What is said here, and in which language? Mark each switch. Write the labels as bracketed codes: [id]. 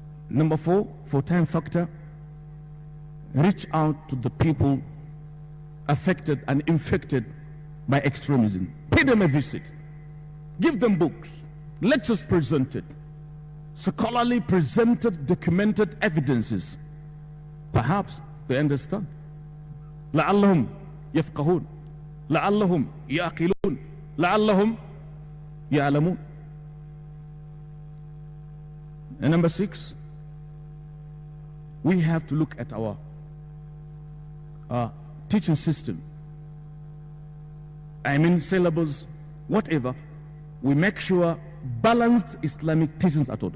[en] Number four, for time factor, reach out to the people affected and infected by extremism. Pay them a visit. Give them books, lectures presented, scholarly presented, documented evidences. Perhaps they understand. [ar] لعلهم يفقهون لعلهم يعقلون لعلهم يعلمون. [en] And number 6, we have to look at our teaching system. I mean syllabus, whatever. We make sure balanced Islamic teachings are taught.